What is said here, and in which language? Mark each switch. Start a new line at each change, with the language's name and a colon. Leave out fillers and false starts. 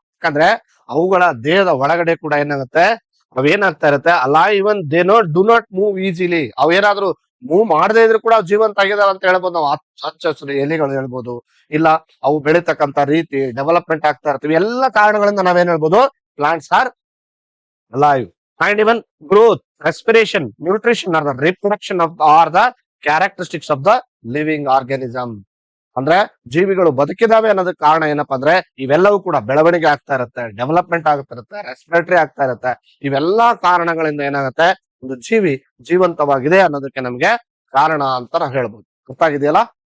Kannada: ಯಾಕಂದ್ರೆ ಅವುಗಳ ದೇಹದ ಒಳಗಡೆ ಕೂಡ ಏನಾಗುತ್ತೆ, ಅವೇನಾಗ್ತಾ ಇರುತ್ತೆ, ಅಲ್ಲ
English: Even they do not move easily.
Kannada: ಅವೇನಾದ್ರೂ move ಮಾಡದೇ ಇದ್ರು ಕೂಡ ಅವು ಜೀವಂತ ಆಗಿದಾವ ಅಂತ ಹೇಳ್ಬೋದು ನಾವು. ಹಚ್ಚ ಹಸಿರು ಎಲೆಗಳು ಹೇಳ್ಬೋದು, ಇಲ್ಲ ಅವು ಬೆಳೀತಕ್ಕಂತ ರೀತಿ, ಡೆವಲಪ್ಮೆಂಟ್ ಆಗ್ತಾ ಇರ್ತೀವಿ, ಎಲ್ಲ ಕಾರಣಗಳಿಂದ ನಾವೇನ್ ಹೇಳ್ಬೋದು,
English: Plants are alive. And even growth, respiration, nutrition are the reproduction of are the characteristics of the living organism.
Kannada: ಅಂದ್ರೆ ಜೀವಿಗಳು ಬದುಕಿದಾವೆ ಅನ್ನೋದಕ್ಕೆ ಕಾರಣ ಏನಪ್ಪಾ ಅಂದ್ರೆ ಇವೆಲ್ಲವೂ ಕೂಡ ಬೆಳವಣಿಗೆ ಆಗ್ತಾ ಇರುತ್ತೆ, ಡೆವಲಪ್ಮೆಂಟ್ ಆಗ್ತಾ ಇರುತ್ತೆ, ರೆಸ್ಪಿರೇಟರಿ ಆಗ್ತಾ ಇರುತ್ತೆ. ಇವೆಲ್ಲಾ ಕಾರಣಗಳಿಂದ ಏನಾಗುತ್ತೆ, ಒಂದು ಜೀವಿ ಜೀವಂತವಾಗಿದೆ ಅನ್ನೋದಕ್ಕೆ ನಮ್ಗೆ ಕಾರಣ ಅಂತ ನಾವು ಹೇಳ್ಬೋದು. ಗೊತ್ತಾಗಿದೆಯಲ್ಲ?